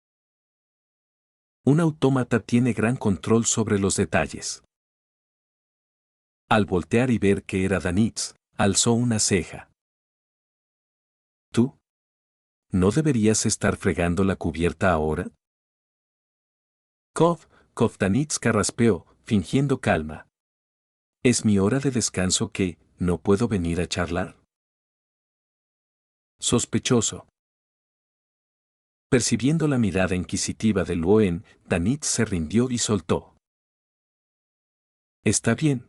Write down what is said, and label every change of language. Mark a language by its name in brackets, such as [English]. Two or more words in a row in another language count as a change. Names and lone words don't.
[Spanish] Un autómata tiene gran control sobre los detalles. Al voltear y ver que era Danitz, alzó una ceja. ¿Tú? ¿No deberías estar fregando la cubierta ahora? Kov Danitz carraspeó, fingiendo calma. ¿Es mi hora de descanso que, no puedo venir a charlar? Sospechoso. Percibiendo la mirada inquisitiva de Luoen, Danitz se rindió y soltó. Está bien.